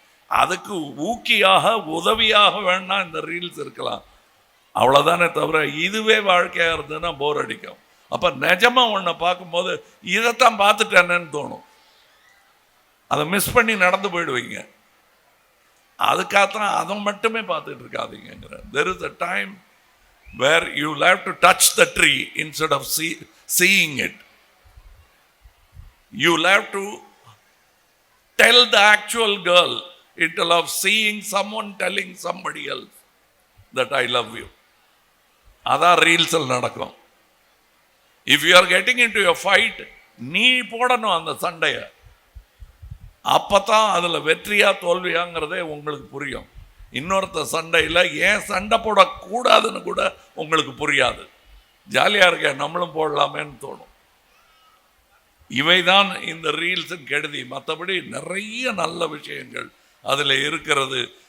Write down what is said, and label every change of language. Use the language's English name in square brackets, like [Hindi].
[Tamil] அதுக்கு ஊக்கியாக உதவியாக வேணா இந்த ரீல்ஸ் இருக்கலாம், அவ்வளோதானே தவிர இதுவே வாழ்க்கையாக இருந்ததுன்னா போர் அடிக்கும். அப்போ நிஜமாக ஒன்றை பார்க்கும்போது இதைத்தான் பார்த்துட்டேன்னு தோணும். அதை மிஸ் பண்ணி நடந்து போயிடுவீங்க. அதுக்காகத்தான் அதை மட்டுமே பார்த்துட்டு இருக்காதீங்கிற. [English] There is a time where you will have to touch the tree instead of seeing it. You will have to tell the actual girl instead of seeing someone telling somebody else that I love you. [Tamil] அதான் ரீல்ஸில் நடக்கும். [English] If you are getting into a fight, [Tamil] நீ போடணும் அந்த சண்டையை. அப்பதான் அதுல வெற்றியா தோல்வியாங்கிறதே உங்களுக்கு புரியும். இன்னொருத்த சண்டையில் ஏன் சண்டை போடக்கூடாதுன்னு கூட உங்களுக்கு புரியாது. ஜாலியா இருக்க நம்மளும் போடலாமேன்னு தோணும். இவைதான் இந்த ரீல்ஸின் கெடுதி. மற்றபடி நிறைய நல்ல விஷயங்கள் அதில் இருக்கிறது.